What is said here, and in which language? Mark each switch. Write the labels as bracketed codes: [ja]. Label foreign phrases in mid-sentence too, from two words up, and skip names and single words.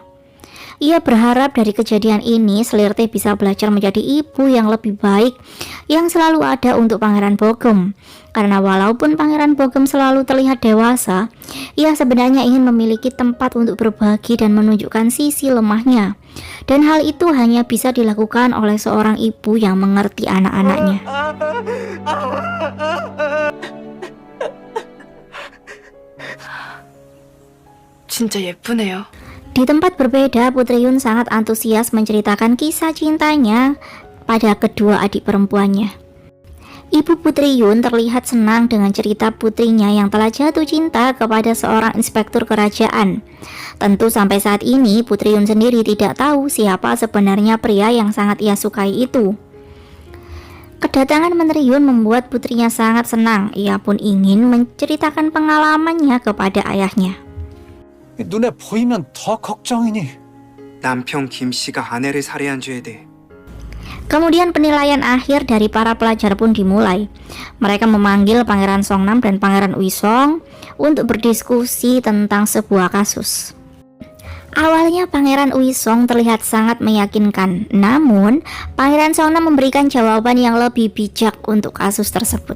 [id] Ia berharap dari kejadian ini Slirte bisa belajar menjadi ibu yang lebih baik yang selalu ada untuk Pangeran Bogem. Karena walaupun Pangeran Bogem selalu terlihat dewasa, ia sebenarnya ingin memiliki tempat untuk berbagi dan menunjukkan sisi lemahnya. Dan hal itu hanya bisa dilakukan oleh seorang ibu yang mengerti anak-anaknya. [ko] 진짜 예쁘네요. [id] Di tempat berbeda, Putri Yun sangat antusias menceritakan kisah cintanya pada kedua adik perempuannya. Ibu Putri Yun terlihat senang dengan cerita putrinya yang telah jatuh cinta kepada seorang inspektur kerajaan. Tentu sampai saat ini Putri Yun sendiri tidak tahu siapa sebenarnya pria yang sangat ia sukai itu. Kedatangan Menteri Yun membuat putrinya sangat senang. Ia pun ingin menceritakan pengalamannya kepada ayahnya. [ko] 눈에 보이면 더 걱정이니. 남편 김 씨가 아내를 살해한 죄에 대해 [id] Kemudian penilaian akhir dari para pelajar pun dimulai. Mereka memanggil Pangeran Songnam dan Pangeran Uisong untuk berdiskusi tentang sebuah kasus. Awalnya Pangeran Uisong terlihat sangat meyakinkan, namun Pangeran Songnam memberikan jawaban yang lebih bijak untuk kasus tersebut.